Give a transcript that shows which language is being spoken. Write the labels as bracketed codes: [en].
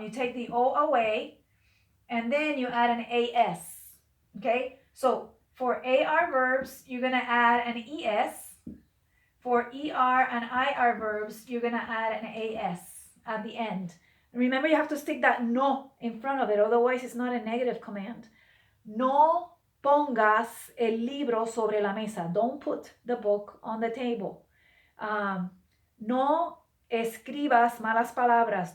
[en] You take the o away and then you add an as. Okay? So for AR verbs, you're going to add an es. For ER and IR verbs, you're going to add an AS at the end. Remember, you have to stick that no in front of it, otherwise it's not a negative command. [es] No pongas el libro sobre la mesa. [en] Don't put the book on the table. [es] No escribas malas palabras.